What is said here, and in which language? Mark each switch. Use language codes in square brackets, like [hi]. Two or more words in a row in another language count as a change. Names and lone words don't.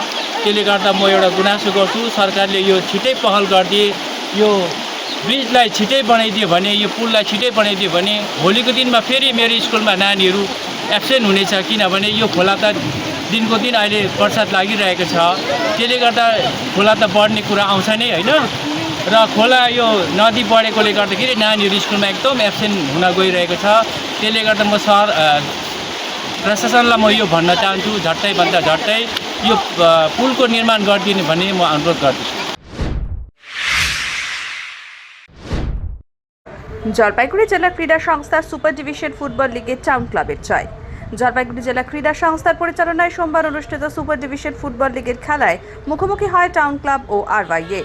[ne] त्यसले गर्दा म एउटा गुनासो गर्छु, सरकारले यो छिटै पहल गरिदिए, यो ब्रिजलाई छिटै बनाइदियो भने, यो पुललाई छिटै बनाइदियो भने भोलिको दिनमा फेरि मेरो स्कुलमा नानीहरू एब्सेन्ट हुनेछ, किनभने यो खोला त दिनको दिन अहिले बर्सात लागिरहेको छ, त्यसले गर्दा खोला त बढ्ने कुरा आउँछ नै होइन। र खोला यो नदी बढेकोले गर्दाखेरि नानीहरू स्कुलमा एकदम एब्सेन्ट हुन गइरहेको छ। त्यसले गर्दा म सहर प्रशासनलाई म यो भन्न चाहन्छु, झट्टैभन्दा झट्टै यो पुलको निर्माण गरिदिने भन्ने म अनुरोध गर्दछु। [bn] জলপাইগুড়ি জেলা ক্রীড়া সংস্থার সুপার ডিভিশন ফুটবল লিগে টাউন ক্লাবের জয়। জলপাইগুড়ি জেলা ক্রীড়া সংস্থার পরিচালনায় সোমবার অনুষ্ঠিত সুপার ডিভিশন ফুটবল লিগের খেলায় মুখোমুখি হয় টাউন ক্লাব ও আরওয়াইএ।